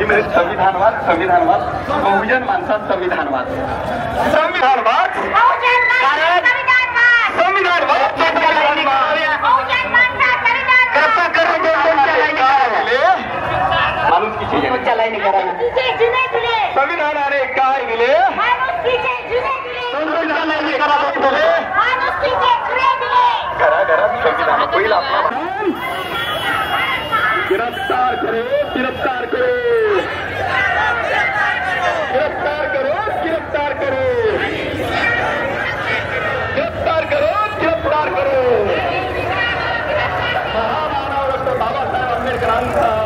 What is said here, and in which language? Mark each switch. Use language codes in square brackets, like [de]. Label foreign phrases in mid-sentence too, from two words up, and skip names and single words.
[mr] संविधानवाद संविधानवाद बहुजन माणसात संविधानवाद संविधानवाद संविधानाने काय दिले घराघरात संविधान होईल आपला [hi] गिरफ्तार करो गिरफ्तार करो गिरफ्तार करो गिरफ्तार करो गिरफ्तार करो गिरफ्तार करो [mr] महामानव डॉक्टर बाबासाहेब आंबेडकरांचा